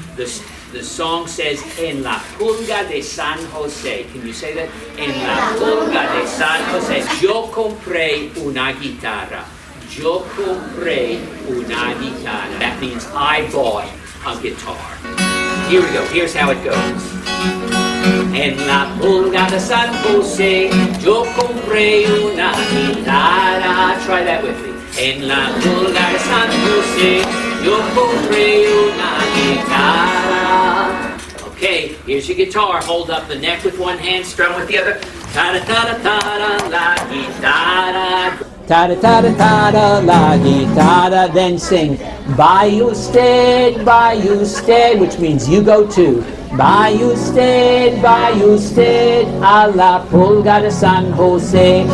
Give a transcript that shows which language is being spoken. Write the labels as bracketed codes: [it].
[en] The song says, [es] En la pulga de San Jose. [en] Can you say that? [es] En la pulga de San Jose. Yo compré una guitarra. Yo compré una guitarra. [en] That means I bought a guitar. Here we go. Here's how it goes. [es] En la pulga de San Jose, yo compré una guitarra. [en] Try that with me. [es] En la pulga de San Jose, yo compré una guitarra. [en] Okay, here's your guitar. Hold up the neck with one hand, strum with the other. Ta-da-ta-da-ta-da, [es] la guitarra. [en] Ta-da-ta-da-ta-da, [es] la guitarra. [en] Then sing, [es] vaya usted, [en] which means you go to. [es] Vaya usted, a la pulga de San Jose.